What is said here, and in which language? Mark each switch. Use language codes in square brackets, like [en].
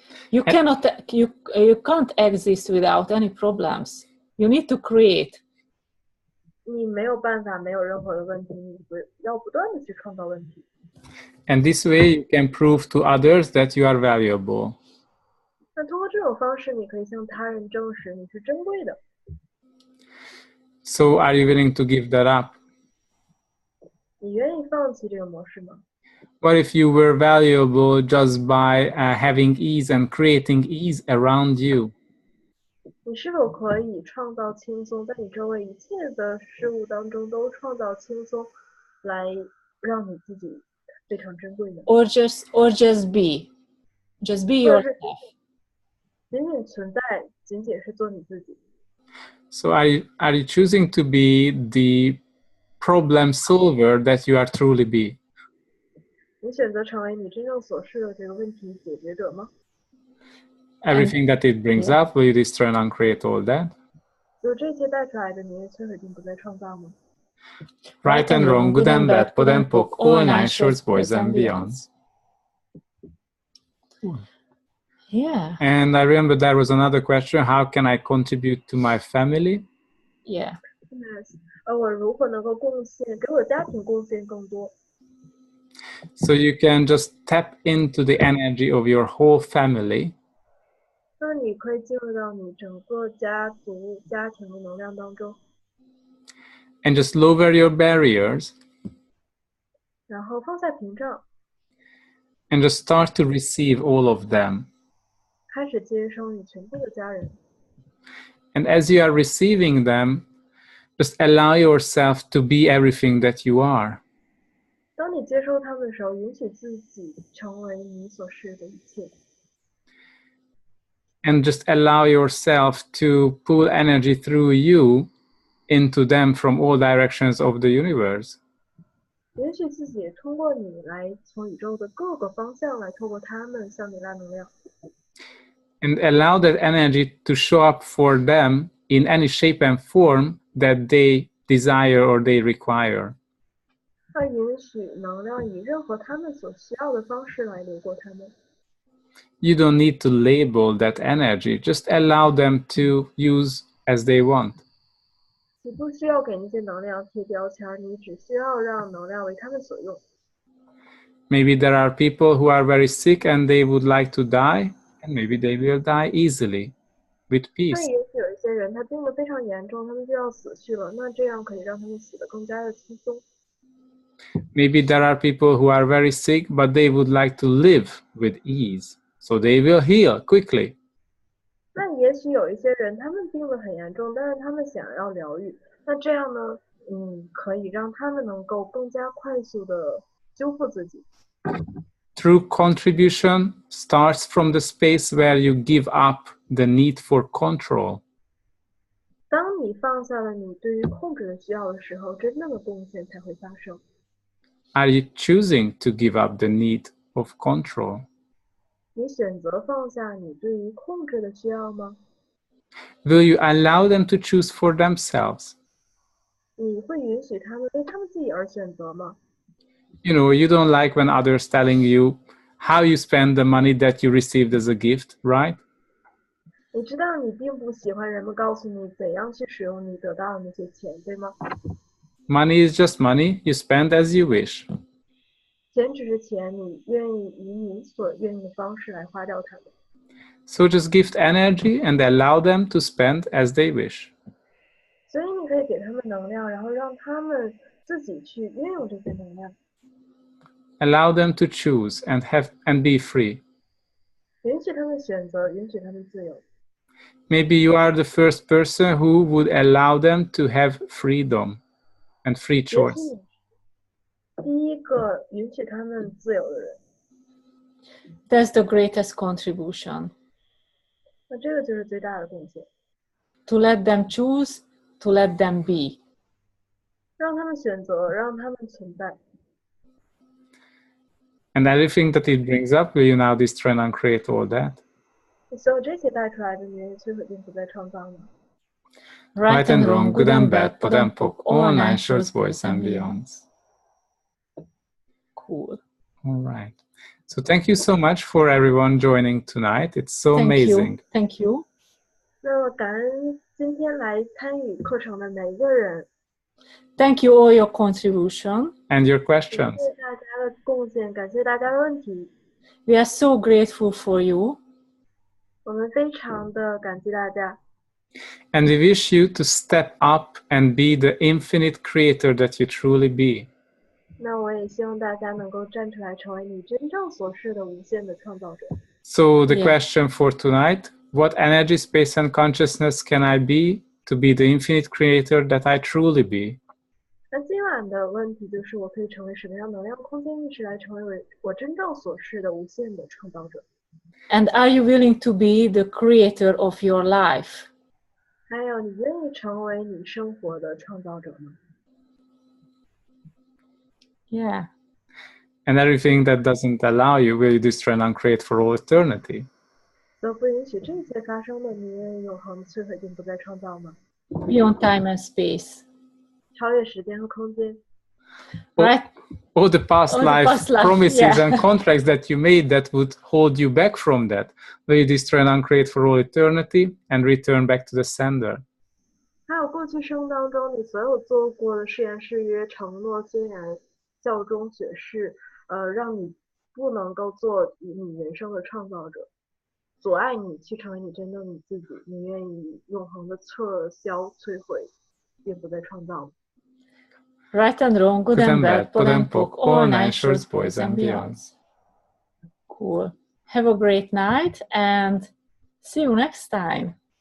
[en] You can't exist without any problems. You need to create. [zh] 你没有办法，没有任何的问题，你要不断的去创造问题。 [en] And this way you can prove to others that you are valuable. [zh] 那通过这种方式，你可以向他人证实你是珍贵的。 [en] So are you willing to give that up? [zh] 你愿意放弃这个模式吗？ [en] What if you were valuable just by having ease and creating ease around you? [zh] 你是否可以创造轻松，在你周围一切的事物当中都创造轻松，来让你自己非常珍贵呢？ [en] Or just be. Just be [zh] 或者是 [en] yourself. [zh] 仅仅存在，仅仅是做你自己。 [en] So are you choosing to be the problem solver that you are truly be? [zh] 你选择成为你真正所示的这个问题解决者吗？ [en] Everything that it brings up, will you destroy and uncreate all that? [zh] 有这些带出来的，你也摧毁并不再创造吗？ [en] Right and wrong, good and bad, pod and poke, all nine shorts, boys and beyonds. Yeah. And I remember there was another question, how can I contribute to my family? Yeah. Yes. [zh] 我如何能够贡献给我家庭贡献更多？ [en] So you can just tap into the energy of your whole family [zh] 那你可以进入到你整个家族、家庭的能量当中， [en] and just lower your barriers [zh] 然后放下屏障， [en] and just start to receive all of them. [zh] 开始接收你全部的家人。 [en] And as you are receiving them, just allow yourself to be everything that you are. [zh] 当你接收他们的时候，允许自己成为你所是的一切， [en] And just allow yourself to pull energy through you into them from all directions of the universe. [zh] 允许自己通过你来从宇宙的各个方向来透过他们向你拉能量， [en] And allow that energy to show up for them in any shape and form that they desire or they require. [zh] 而允许能量以任何他们所需要的方式来流过他们。 [en] You don't need to label that energy. Just allow them to use as they want. [zh] 你不需要给那些能量贴标签，你只需要让能量为他们所用。 [en] Maybe there are people who are very sick and they would like to die, and maybe they will die easily, with [zh] 那 [en] peace. [zh] 也许有一些人他病得非常严重，他们就要死去了，那这样可以让他们死得更加的轻松。 [en] Maybe there are people who are very sick, but they would like to live with ease, so they will heal quickly. [zh] 那也许有一些人他们病得很严重，但是他们想要疗愈，那这样呢，可以让他们能够更加快速的修复自己。 [en] True contribution starts from the space where you give up the need for control. [zh] 当你放下了你对于控制的需要的时候，真正的贡献才会发生。 [en] Are you choosing to give up the need of control? [zh] 你选择放下你对于控制的需要吗？ [en] Will you allow them to choose for themselves? [zh] 你会允许他们为他们自己而选择吗？ [en] You know, you don't like when others telling you how you spend the money that you received as a gift, right? [zh] 你知道你并不喜欢人们告诉你怎样去使用你得到的那些钱，对吗？ [en] Money is just money. You spend as you wish. [zh] 钱只是钱，你愿意以你所愿意的方式来花掉它们。 [en] So just give energy and allow them to spend as they wish. [zh] 所以你可以给他们能量，然后让他们自己去运用这些能量。 [en] Allow them to choose and be free. [zh] 允许他们选择，允许他们自由。 [en] Maybe you are the first person who would allow them to have freedom and free [zh] 也许 [en] choice. [zh] 你第一个允许他们自由的人， [en] That's the greatest contribution. [zh] 那这个就是最大的贡献。 [en] To let them choose, to let them be. [zh] 让他们选择，让他们存在。 [en] And everything that it brings up, will you now destroy and uncreate all that? [zh] 所有这些带出来的，你愿意摧毁并不再创造吗？ [en] Right and wrong, good and bad, pod and poc, all nine shorts, boys and beyonds. Cool. All right. So thank you so much for everyone joining tonight. It's so Thank amazing. you. Thank you. [zh] 那么感恩今天来参与课程的每一个人， [en] Thank you all your contribution. And your [zh] 感 [en] questions. [zh] 谢大家的贡献，感谢大家的问题， [en] We are so grateful for you. [zh] 我们非常的感激大家。 [en] And we wish you to step up and be the infinite creator that you truly be. [zh] 那我也希望大家能够站出来，成为你真正所示的无限的创造者。 [en] So the Yeah. question for tonight, what energy, space, and consciousness can I be to be the infinite creator that I truly be? [zh] 那今晚的问题就是，我可以成为什么样能量空间意识来成为我真正所示的无限的创造者？ [en] And are you willing to be the creator of your life? [zh] 还有，你愿意成为你生活的创造者吗？ [en] Yeah. And everything that doesn't allow you, will you destroy and uncreate for all eternity? [zh] 都不允许这些发生的，你愿意永恒摧毁并不再创造吗？ [en] Beyond time and space. [zh] 超越时间和空间， [en] Right? All the past All the life past life, promises yeah. and contracts that you made that would hold you back from that, will you destroy and uncreate for all eternity and return back to the sender? [zh] 还有过去生当中你所有做过的誓言、誓约、承诺、宣言、效忠、雪誓，让你不能够做你人生的创造者，阻碍你去成为你真正你自己，你愿意永恒的撤销、摧毁，并不再创造。 [en] Right and wrong, good and bad, pod and poc, all nine shorts, boys boys and beyonds. Cool. Have a great night and see you next time.